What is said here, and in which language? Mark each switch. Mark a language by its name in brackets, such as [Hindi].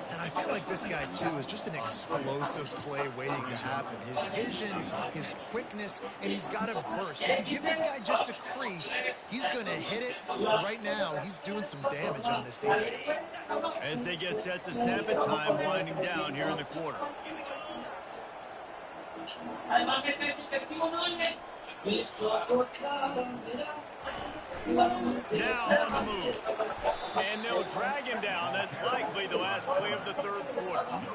[English] And I feel like this guy, too, is just an explosive play waiting to happen. His vision, his quickness, and he's got a burst. If you give this guy just a crease, he's going to hit it. Right now, he's doing some damage on this defense. As they get set to snap it, time winding down here in the quarter. [Spanish] Además que es efectivo, ¿no? [English] Now on the move. And they'll drag him down. That's likely the last play of the third quarter.